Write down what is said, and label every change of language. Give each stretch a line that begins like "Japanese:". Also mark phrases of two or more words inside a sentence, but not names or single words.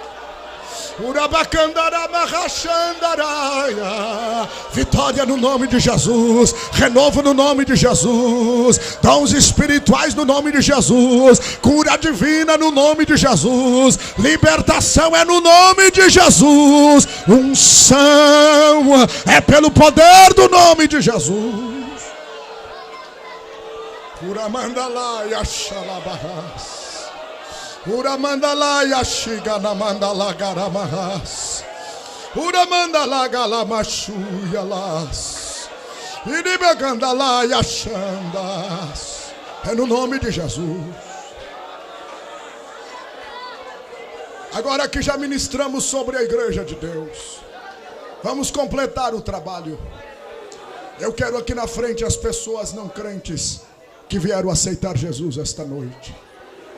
Portuguese: Vitória no nome de Jesus, renovo no nome de Jesus, dons espirituais no nome de Jesus, cura divina no nome de Jesus, libertação é no nome de Jesus, unção é pelo poder do nome de Jesus. Uramandalaia xalabahas. Uramandalaia shiganamandala garamahas. Uramandala galamachuyalas. Iribagandalaia xandas. É no nome de Jesus. Agora que já ministramos sobre a igreja de Deus, vamos completar o trabalho. Eu quero aqui na frente as pessoas não crentes que vieram aceitar Jesus esta noite.